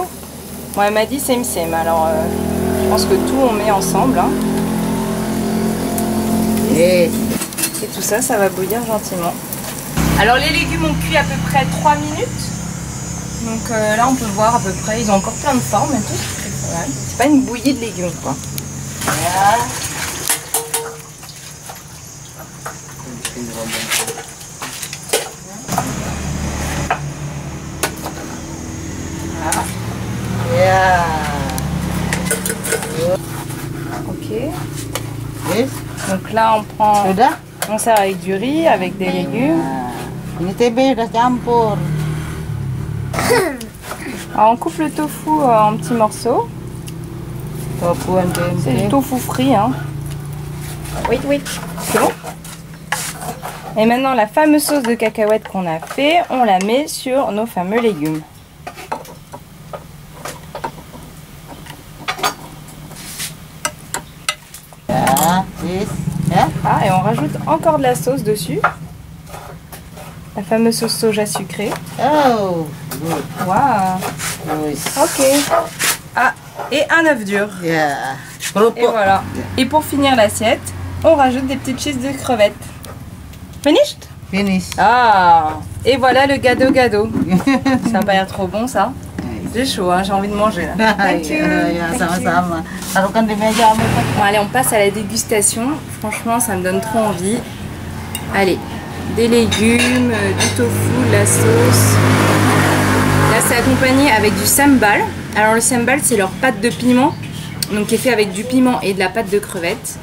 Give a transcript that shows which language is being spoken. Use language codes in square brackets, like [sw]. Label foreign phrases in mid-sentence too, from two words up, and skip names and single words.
[fr] Moi elle m'a dit same, alors je pense que tout on met ensemble. Hein. Yes. Et tout ça, ça va bouillir gentiment. Alors les légumes ont cuit à peu près 3 minutes. Donc là on peut voir à peu près, ils ont encore plein de formes et tout. C'est pas une bouillie de légumes quoi. Ya. Ya. Ok. Yes. Donc là on prend, Sudah? on sert avec du riz, avec des légumes. [id] Nah, ini TB udah campur. [fr] Alors on coupe le tofu en petits morceaux. Tofu and C'est du tempe. tofu frit. Hein. Oui, oui. C'est bon. Et maintenant la fameuse sauce de cacahuètes qu'on a fait, on la met sur nos fameux légumes. Ya, yes. Ya. Ah, et on rajoute encore de la sauce dessus. La fameuse sauce soja sucrée. [en] Oh, good. [fr] Waouh. Good. Ok. Ah, et un œuf dur. Ya. Et Kerupuk. voilà. Et pour finir l'assiette, on rajoute des petites cheese de crevettes. Finished? Finish. Ah. Et voilà le gado-gado. Ça n'a pas l'air trop bon ça. J'ai chaud, hein, j'ai envie de manger là. [en] Thank you. [id] Ya, [en] Thank you. [id] sama-sama. Taruhkan di meja, Om. [fr] Bon allez, on passe à la dégustation. Franchement, ça me donne trop envie. Allez, des légumes, du tofu, de la sauce. Là, c'est accompagné avec du sambal. Alors le sambal, c'est leur pâte de piment, donc qui est fait avec du piment et de la pâte de crevettes.